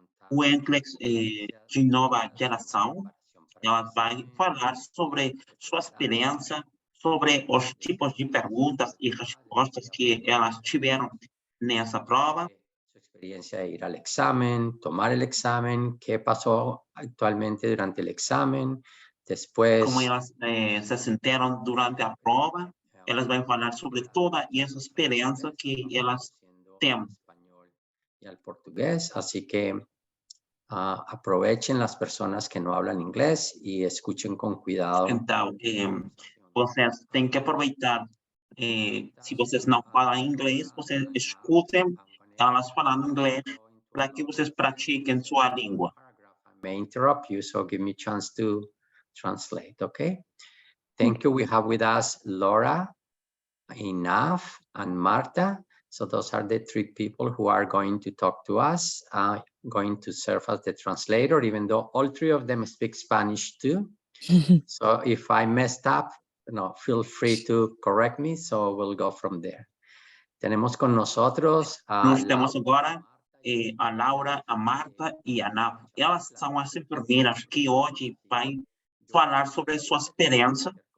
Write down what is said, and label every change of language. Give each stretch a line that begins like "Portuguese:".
Portuguese: O NCLEX de nova geração. Ela vai falar sobre sua experiência, sobre os tipos de perguntas e respostas que elas tiveram nessa prova.
Spanish: Su experiencia de ir al examen, tomar el examen, qué pasó actualmente durante el examen, después...
Portuguese: Como elas se sentiram durante a prova, elas vão falar sobre toda essa experiência que elas têm.
Spanish: Y al portugués, así que aprovechen las personas que no hablan inglés y escuchen con cuidado.
Portuguese: Então, vocês têm que aproveitar, se vocês não falam inglês, vocês escutem elas falando inglês para que vocês pratiquem sua língua.
English: I may interrupt you, so give me a chance to translate, okay? Thank you. We have with us Laura, Inaf, and Marta. So those are the three people who are going to talk to us, going to serve as the translator, even though all three of them speak Spanish too. So if I messed up, feel free to correct me, so we'll go from there.
Spanish: Tenemos con nosotros
Portuguese: Nós temos agora a Laura, a Marta e a Ana. Elas são as enfermeiras que hoje vão falar sobre sua experiência.